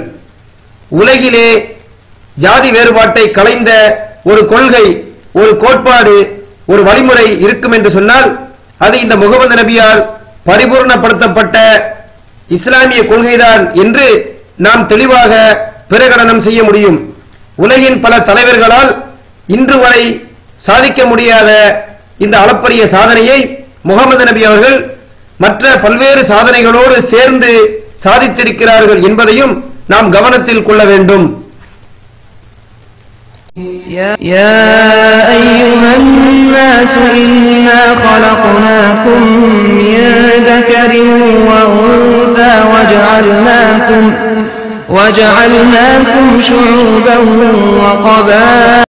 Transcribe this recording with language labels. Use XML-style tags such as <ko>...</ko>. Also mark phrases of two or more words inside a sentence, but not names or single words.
<ta>உலகிலே ஜாதி வேறுபாட்டை களைந்த ஒரு கொள்கை, ஒரு கோட்பாடு, ஒரு வழிமுறை இருக்கும் என்று சொன்னால் அது இந்த முகமது நபியால் பரிபூர்ணப்படுத்தப்பட்ட இஸ்லாமிய கொள்கைதான் என்று நாம் தெளிவாக பிரகடனம் செய்ய முடியும். உலகின் பல தலைவர்களால் இன்று வரை சாதிக்க முடியாத இந்த அளப்பரிய சாதனையை முகமது நபி அவர்கள் மற்ற பல்வேறு சாதனைகளோடு சேர்ந்து சாதித்திருக்கிறார்கள் என்பதையும் நாம் கவனத்தில் கொள்ள வேண்டும்.</ta> <ar>يا أيها الناس إنا خلقناكم من ذكر وأنثى وجعلناكم شعوبا وقبائل</ar>